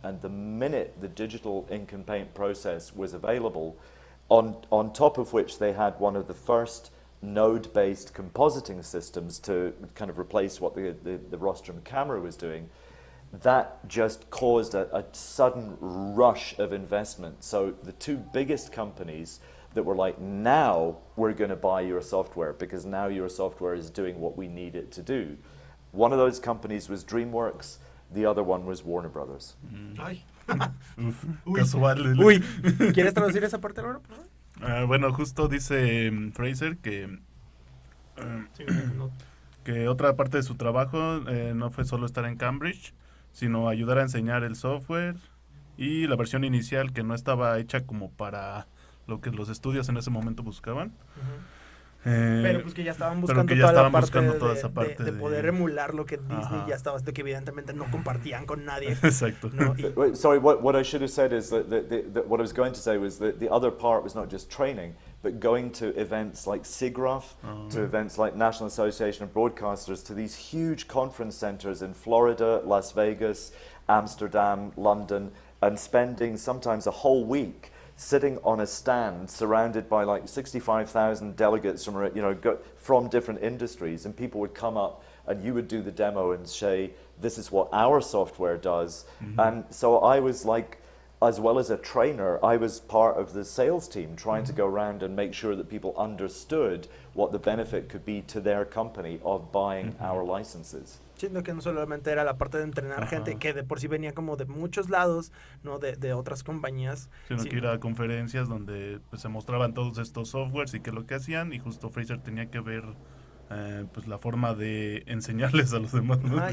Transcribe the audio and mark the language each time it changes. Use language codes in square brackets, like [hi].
[en] And the minute the digital ink and paint process was available, on top of which they had one of the first node-based compositing systems to kind of replace what the rostrum camera was doing, that just caused a sudden rush of investment. So the two biggest companies that were like, now we're going to buy your software because now your software is doing what we need it to do. One of those companies was DreamWorks, the other one was Warner Brothers. Ay. Uf, Uy. casual. [es] Uy, ¿quieres traducir esa parte ahora, por favor? Bueno, justo dice Fraser Sí, no. que otra parte de su trabajo no fue solo estar en Cambridge, sino ayudar a enseñar el software y la versión inicial que no estaba hecha como para lo que los estudios en ese momento buscaban. Pero pues que ya estaban pero buscando que ya toda la estaban parte, buscando de, toda esa parte de poder emular lo que Disney Ajá. ya estaba haciendo, que evidentemente no compartían con nadie. Exacto. ¿no? Y, [en] Wait, sorry, what I should have said is that what I was going to say was that the other part was not just training, but going to events like SIGGRAPH, to events like National Association of Broadcasters, to these huge conference centers in Florida, Las Vegas, Amsterdam, London, and spending sometimes a whole week sitting on a stand surrounded by like 65,000 delegates from, from different industries, and people would come up and you would do the demo and say, this is what our software does. And so I was like, as well as a trainer, I was part of the sales team trying to go around and make sure that people understood what the benefit could be to their company of buying our licenses. [es] siendo que no solamente era la parte de entrenar gente, que de por sí venía como de muchos lados, ¿no? De otras compañías. Sino que ir a conferencias donde pues, se mostraban todos estos softwares y qué es lo que hacían, y justo Fraser tenía que ver pues la forma de enseñarles a los demás, ¿no?